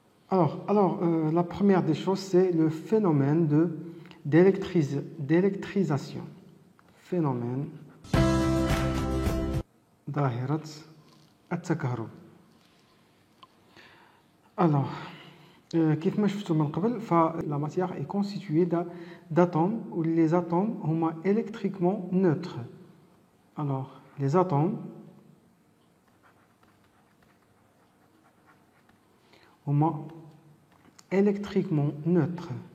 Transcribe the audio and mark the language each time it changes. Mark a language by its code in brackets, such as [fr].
[fr] La première des choses, c'est le phénomène d'électrisation. [ar] Phénomène ظاهرة التكهرب. كيف ما شفتوا من قبل فلا [fr] matière est constituée d'atomes où les atomes sont électriquement neutres. Alors, les atomes sont électriquement neutres.